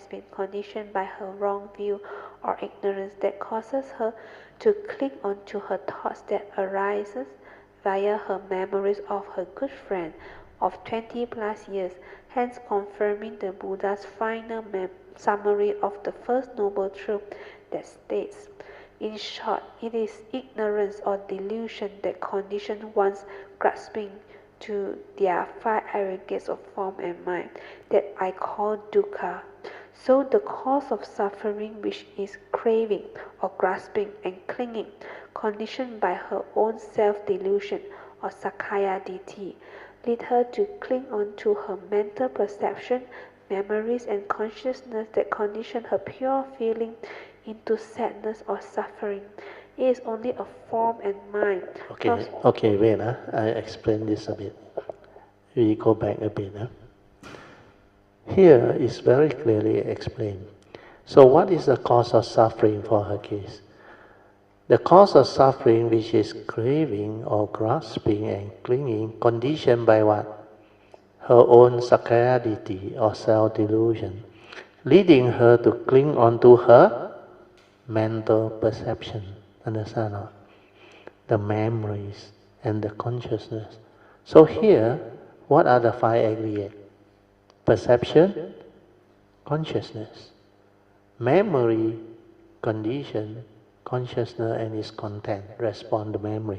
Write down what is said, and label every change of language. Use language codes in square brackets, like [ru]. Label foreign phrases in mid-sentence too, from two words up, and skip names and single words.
[en] been conditioned by her wrong view or ignorance that causes her to cling on to her thoughts that arises via her memories of her good friend of 20 plus years, hence confirming the Buddha's final summary of the first noble truth that states, in short, it is ignorance or delusion that condition one's grasping to their five aggregates of form and mind that I call dukkha. So the cause of suffering, which is craving or grasping and clinging, conditioned by her own self-delusion or [pi] sakkaya ditthi, [en] lead her to cling on to her mental perception, memories and consciousness that condition her pure feeling into sadness or suffering. It is only a form and mind. Okay, wait. I explain this a bit. We go back a bit. Here is very clearly explained. So what is the cause of suffering for her case? The cause of suffering, which is craving or grasping and clinging, conditioned by what? Her own [pi] sakkaya ditthi [en] or self-delusion, leading her to cling onto her mental perception. Understand? Or the memories and the consciousness. So here, what are the five aggregates? Perception, consciousness, memory, condition, consciousness and its content, respond to memory.